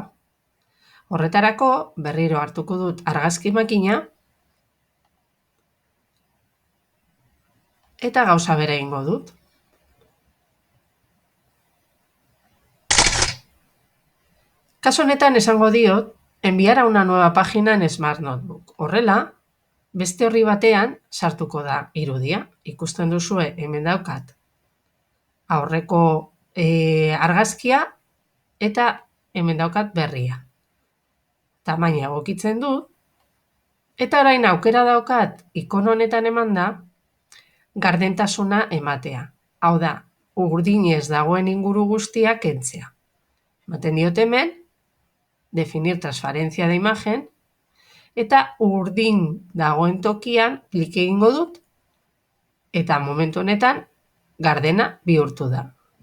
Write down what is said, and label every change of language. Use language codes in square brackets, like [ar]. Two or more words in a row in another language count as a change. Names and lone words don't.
[eu] Horretarako berriro hartuko dut argazki makina eta gauza bera egingo dut. Kasu honetan esango diot [es] enviar a una nueva página en Smart Notebook. [eu] Horrela, beste horri batean sartuko da irudia. Ikusten duzue hemen daukat aurreko argazkia eta hemen daukat berria. Tamaina egokitzen dut eta orain aukera daukat ikon honetan emanda gardentasuna ematea. Hau da, urdinez dagoen inguru guztia kentzea. Ematen diot hemen, [es] definir transparencia de imagen, [eu] eta urdin dagoen tokian klik egingo dut, eta momentu honetan gardena bihurtu da.